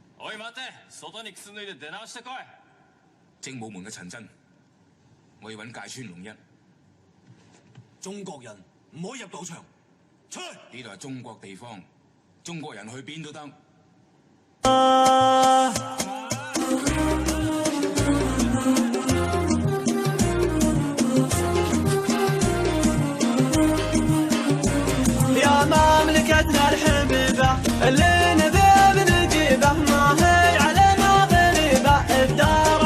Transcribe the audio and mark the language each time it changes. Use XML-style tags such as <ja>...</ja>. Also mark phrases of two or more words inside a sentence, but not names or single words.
<ja>おい待て、外に靴脱いで出直してこい。</ja> <yue>精武門嘅陳真，我要揾界村龍一。中國人唔可以入賭場，出去！呢度係中國地方，中國人去邊都得。</yue> <ar>يا مملكتنا الحبيبة اللي نبي بنجيبه ما هي علينا غريبة الدار</ar>